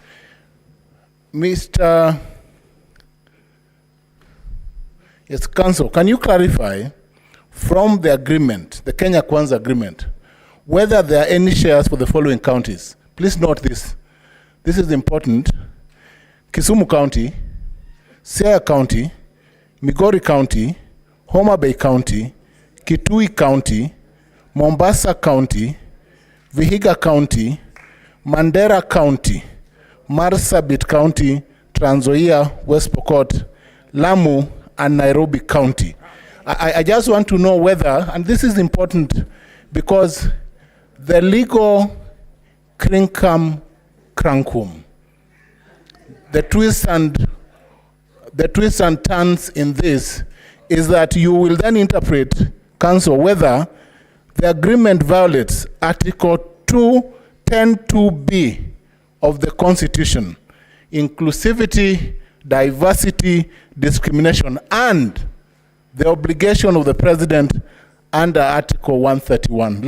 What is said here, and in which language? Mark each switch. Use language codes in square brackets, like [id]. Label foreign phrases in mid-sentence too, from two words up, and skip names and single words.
[en] Mr. Yes, Council, can you clarify from the agreement, the Kenya Kwanza agreement, whether there are any shares for the following counties? Please note this. this is important, Kisumu County, Siaya County, Migori County, Homa Bay County, Kitui County, Mombasa County, Vihiga County, Mandera County, Marsabit County, Trans Nzoia, West Pokot, Lamu, and Nairobi County. I just want to know whether, and this is important because the legal crinkum crankum, the twists and turns in this is that you will then interpret, counsel, whether the agreement violates Article 210(2)(b) of the Constitution, inclusivity, diversity, discrimination, and the obligation of the President under Article 131.